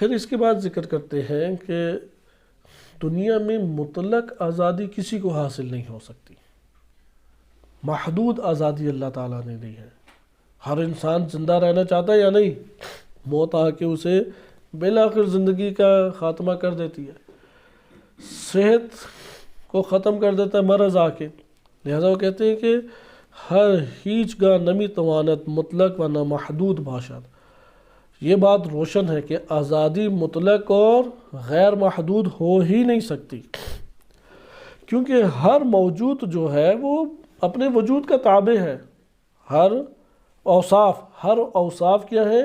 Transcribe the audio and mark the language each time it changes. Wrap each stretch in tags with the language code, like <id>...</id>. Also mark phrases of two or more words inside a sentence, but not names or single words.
<ur>پھر اس کے بعد ذکر کرتے ہیں کہ دنیا میں مطلق آزادی کسی کو حاصل نہیں ہو سکتی، محدود آزادی اللہ تعالیٰ نے دی ہے۔ ہر انسان زندہ رہنا چاہتا ہے یا نہیں؟ موت آ کے اسے بالآخر زندگی کا خاتمہ کر دیتی ہے، صحت کو ختم کر دیتا ہے مرض آ کے، لہذا وہ کہتے ہیں کہ</ur> <fa>ہر ہیچ گاہ نمی توانت مطلق و نامحدود باشد۔</fa> <ur>یہ بات روشن ہے کہ آزادی مطلق اور غیر محدود ہو ہی نہیں سکتی، کیونکہ ہر موجود جو ہے وہ اپنے وجود کا تابع ہے۔ ہر اوصاف کیا ہے؟</ur>